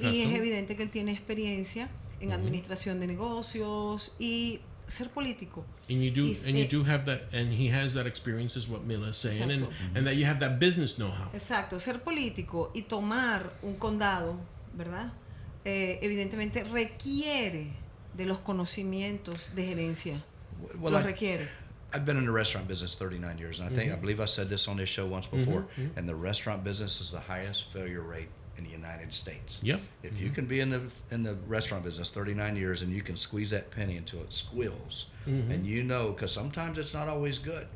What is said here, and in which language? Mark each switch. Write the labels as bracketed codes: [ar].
[es] Y es evidente que él tiene experiencia en administración de negocios y ser político. [en] And you do have that, and he has that experience, is what Mila is saying, and that you have that business know-how. [es] Exacto, ser político y tomar un condado, ¿verdad? Evidentemente requiere de los conocimientos de gerencia. Lo requiere. [en] I've been in the restaurant business 39 years, and I believe I said this on this show once before, and the restaurant business is the highest failure rate in the United States. Yep. If you can be in the restaurant business 39 years and you can squeeze that penny until it squeals, and because sometimes it's not always good.